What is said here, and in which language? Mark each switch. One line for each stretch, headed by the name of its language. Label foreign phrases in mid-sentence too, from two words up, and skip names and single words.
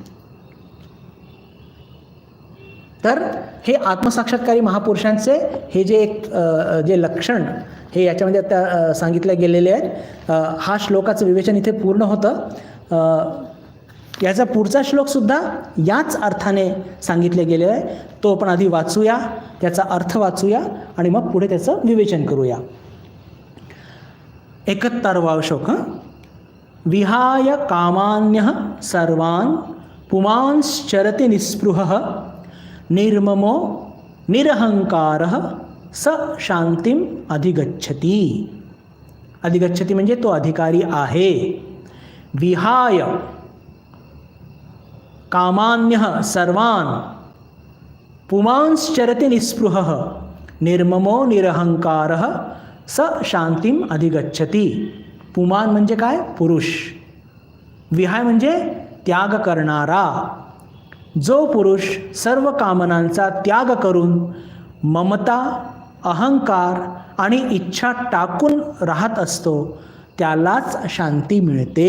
Marathi: तर हे आत्मसाक्षात्कारी महापुरुषांचे हे जे एक जे लक्षण हे याच्यामध्ये आता सांगितले गेलेले आहेत. हा श्लोकाचं विवेचन इथे पूर्ण होतं. याचा पुढचा श्लोकसुद्धा याच अर्थाने सांगितले गेले आहे. तो आपण आधी वाचूया, त्याचा अर्थ वाचूया आणि मग पुढे त्याचं विवेचन करूया. 71वा श्लोक.
Sanskrit: विहाय कामान्यः सर्वान् पुमांश्चरति निःस्पृहः निर्ममो निरहंकारः स शांतिम अधिगच्छति.
Marathi: अधिगच्छति म्हणजे तो अधिकारी आहे.
Sanskrit: विहाय कामान्यः सर्वान् पुमांश्चरति निःस्पृहः निर्ममो निरहंकारः स शांतिम अधिगच्छति.
Marathi: पुमान म्हणजे काय? पुरुष. विहाय म्हणजे त्याग करणारा. जो पुरुष सर्व कामनांचा त्याग करून ममता, अहंकार आणि इच्छा टाकून राहत असतो त्यालाच शांती मिळते.